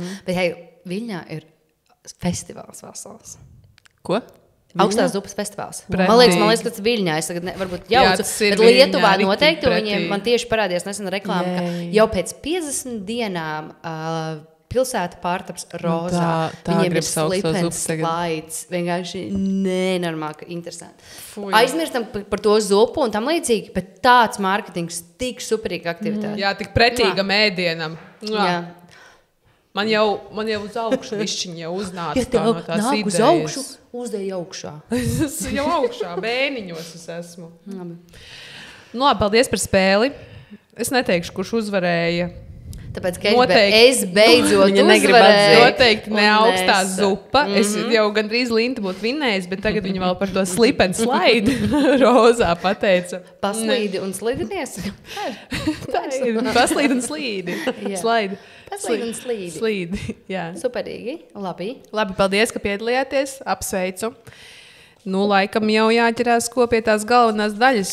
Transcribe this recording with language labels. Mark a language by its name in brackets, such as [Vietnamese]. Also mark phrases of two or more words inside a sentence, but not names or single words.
[Latvian] Bet, hei, Viļņā ir festivāls vesels. Ko? Augstās zupas festivāls. Pretīgi. Man liekas, ka tas Viļņā, es tagad varbūt Jā, jaucu, tas ir bet Lietuvā Viļņā, noteikti, un riktīgi viņiem man tieši parādījās nesen reklāma, ka jau pēc 50 dienām pilsēta pārtaps rozā. Tā Viņiem ir gribas augsto [English] slip and [Latvian] zupu tagad. slides. Vienkārši nenormāli interesanti. Fuj. Aizmirstam par to zupu un tam līdzīgi, bet tāds mārketings tik superīga aktivitāte. Jā, tik pretīgam ēdienam. Jā. Man jau uz augšu višķiņa jau uznāca Ja tev no tās nāk uz idejas. augšu, uzdēj augšā. Es jau augšā, bēniņos es esmu. Labi. Nu, labi, paldies par spēli. Es neteikšu, kurš uzvarēja. Tāpēc, ka Noteikti. es beidzot Viņa negrib uzvarēju. Noteikti ne Un augstā es- zupa. Es jau gandrīz Linta būtu vinnējis, bet tagad viņa vēl par to [English] slip and slide [Latvian] rozā pateica. Paslīdi un slidinies. Tā ir paslīd un slīdi. Jā. Slide. Paslīd un slīdi. Slīdi, jā. Superīgi. Labi. Labi, paldies, ka piedalījāties. Apsveicu. Nu, laikam jau jāķerās pie tās galvenās daļas.